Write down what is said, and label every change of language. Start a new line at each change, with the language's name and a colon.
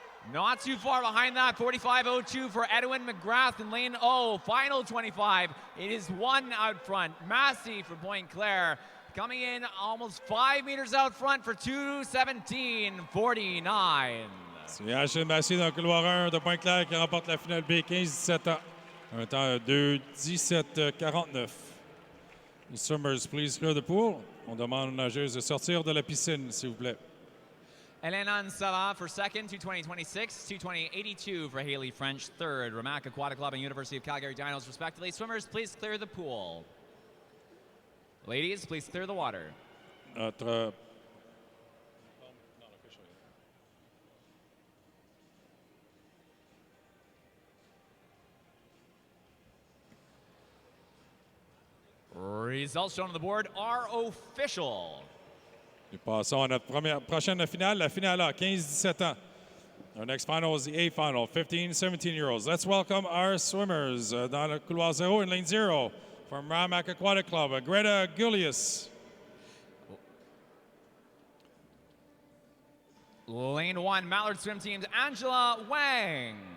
English: Not too far behind that, 45.02 for Edwin McGrath in lane O, final 25. It is 1 out front, Massey for Point Claire. Coming in almost 5 meters out front for 2:17.49.
French: C'est Ashlyn Massey dans le couloir 1 de Pointe-Claire qui remporte la finale B, 15-17 ans. Un temps de 2:17.49.
English: Les swimmers, please clear the pool.
French: On demande aux nageuses de sortir de la piscine, s'il vous plaît.
English: Hélène Ansava for second, 2:20.26, 2:20.82 for Haley French, third. Ramac Aquatic Club and University of Calgary Dinos, respectively. Swimmers, please clear the pool. Ladies, please clear the water.
French: Notre
English: Results shown on the board are official.
French: Nous passons à notre prochaine finale, la finale A, 15-17 ans.
English: Our next final is the A final, 15-17-year-olds. Let's welcome our swimmers
French: dans le couloir 0
English: in lane 0 from Ramac Aquatic Club, Greta Gulius. Lane 1, Mallard Swim Team's Angela Wang.